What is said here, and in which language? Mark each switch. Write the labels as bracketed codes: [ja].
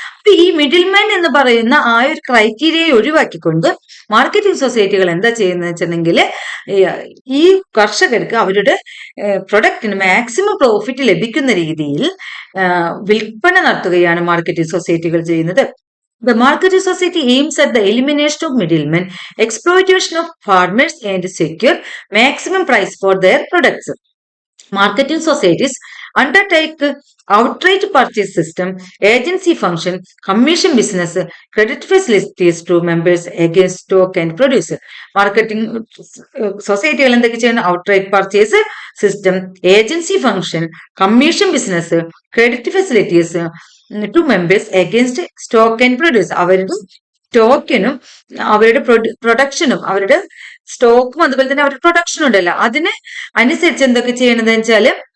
[ml] അപ്പൊ ഈ middle man എന്ന് പറയുന്ന ആ ഒരു ക്രൈറ്റീരിയയെ ഒഴിവാക്കിക്കൊണ്ട് മാർക്കറ്റിംഗ് സൊസൈറ്റികൾ എന്താ ചെയ്യുന്നത് വെച്ചിട്ടുണ്ടെങ്കിൽ, ഈ കർഷകർക്ക് അവരുടെ പ്രൊഡക്റ്റിന് മാക്സിമം പ്രോഫിറ്റ് ലഭിക്കുന്ന രീതിയിൽ വിൽപ്പന നടത്തുകയാണ് മാർക്കറ്റിംഗ് സൊസൈറ്റികൾ ചെയ്യുന്നത്. [en] The marketing society aims at the elimination of middlemen, exploitation of farmers and secure maximum price for their products. Marketing societies undertake outright purchase system, agency function, commission business, credit facilities to members against stock and produce. Marketing സൊസൈറ്റികൾ [ml] എന്തൊക്കെ ചെയ്യുന്നത്? [en] Outright purchase system, agency function, commission business, credit facilities to members against stock and produce. [ml] അവരുടെ സ്റ്റോക്കിനും അവരുടെ പ്രൊഡക്ഷനും, അവരുടെ സ്റ്റോക്കും അതുപോലെ തന്നെ അവരുടെ പ്രൊഡക്ഷനും ഉണ്ടല്ലോ, അതിന് അനുസരിച്ച് എന്തൊക്കെ ചെയ്യണത് വെച്ചാല്